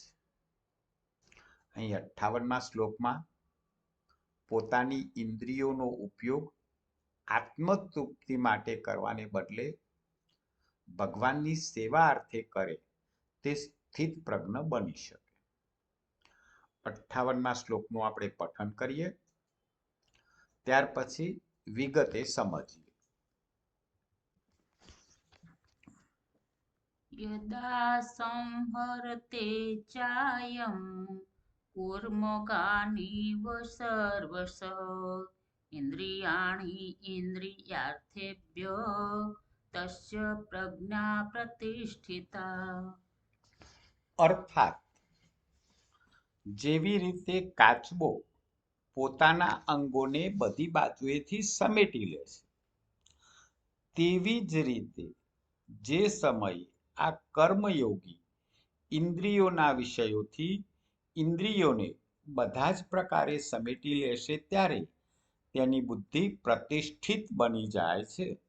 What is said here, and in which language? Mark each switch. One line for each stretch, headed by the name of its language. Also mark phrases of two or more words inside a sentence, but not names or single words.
Gujarati: અહીં 58મા શ્લોકમાં પોતાની ઇન્દ્રિયોનો ઉપયોગ આત્મતૃપ્તિ માટે કરવાને બદલે ભગવાનની સેવા અર્થે કરે તે સ્થિત પ્રજ્ઞ બની શકે. 58મા શ્લોકનું આપણે પઠન કરીએ, ત્યાર પછી વિગતે સમજીએ.
Sanskrit: यदा संहरते चायं कूर्मकानीव सर्वश इन्द्रियाणि इन्द्रियार्थेभ्यः तस्य प्रज्ञा प्रतिष्ठिता.
Gujarati: અર્થાત જેવી રીતે કાચબો પોતાના અંગોને બધી બાજુએથી સમેટી લે છે, તેવી જ રીતે જે સમયે આ કર્મયોગી ઇન્દ્રિયોના વિષયોથી ઇન્દ્રિયોને બધા જ પ્રકારે સમેટી લેશે ત્યારે તેની બુદ્ધિ પ્રતિષ્ઠિત બની જાય છે.